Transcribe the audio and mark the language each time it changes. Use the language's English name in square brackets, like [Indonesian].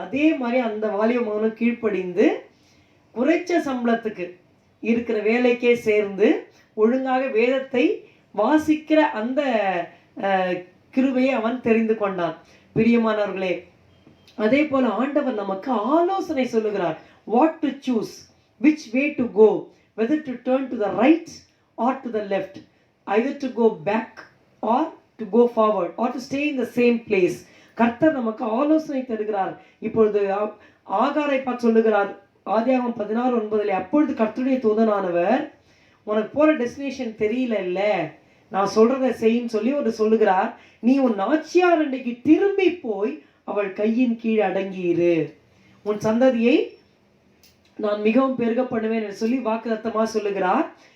[Tamil] அதே மாதிரி அந்த வாலிப மகனும் கீழ்ப்படிந்து குறைச்ச சம்பளத்துக்கு இருக்கிற வேலைக்கே சேர்ந்து ஒழுங்காக வேதத்தை வாசிக்கிற அந்த கிருபையை அவன் தெரிந்து கொண்டான். பிரியமானவர்களே, அதே போல ஆண்டவர் நமக்கு ஆலோசனை சொல்லுகிறார். [English] What to choose, which way to go, whether to turn to the right or to the left, either to go back or to go forward or to stay in the same place. [Tamil] கர்த்தர் நமக்கு ஆலோசனை தருகிறார். இப்பொழுது ஆகாரை பார்த்து சொல்லுகிறார் ஆதியாகமம் 16:9, அப்பொழுது கர்த்தருடைய தூதனானவர், உனக்கு போற டெஸ்டினேஷன் தெரியல இல்ல, நான் சொல்றதை செய்யின்னு சொல்லி ஒரு சொல்லுகிறார். நீ உன் நாச்சியார் அண்டைக்கு திரும்பி போய் அவள் கையின் கீழ் அடங்கியிரு, உன் சந்ததியை நான் மிகவும் பெருக பண்ணுவேன் என்று சொல்லி வாக்குத்தத்தமாக சொல்லுகிறார்.